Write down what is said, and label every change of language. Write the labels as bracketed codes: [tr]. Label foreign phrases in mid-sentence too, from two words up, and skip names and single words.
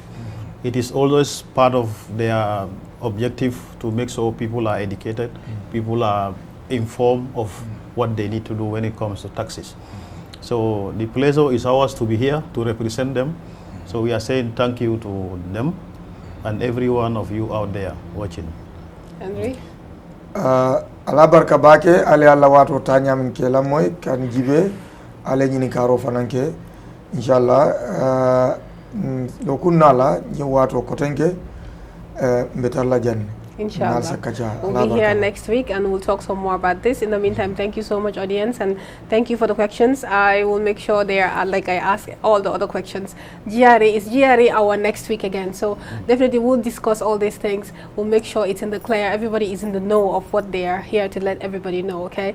[en] It is always part of their objective to make sure people are educated, people are informed of what they need to do when it comes to taxes. So the pleasure is ours to be here to represent them. So we are saying thank you to them and every one of you out there watching. Henry? [man] ala barka bake ale alla wato tanyam ke la moy kan jibe ale nyini karo fananke inshallah do kunnala ni wato kotenke mbetar la janne Inshallah. Kacha. [en] We'll be here next week and we'll talk some more about this. In the meantime, thank you so much, audience, and thank you for the questions. I will make sure they are like I asked all the other questions. Is GRA our next week again? So definitely we'll discuss all these things. We'll make sure it's in the clear. Everybody is in the know of what they are here to let everybody know, okay?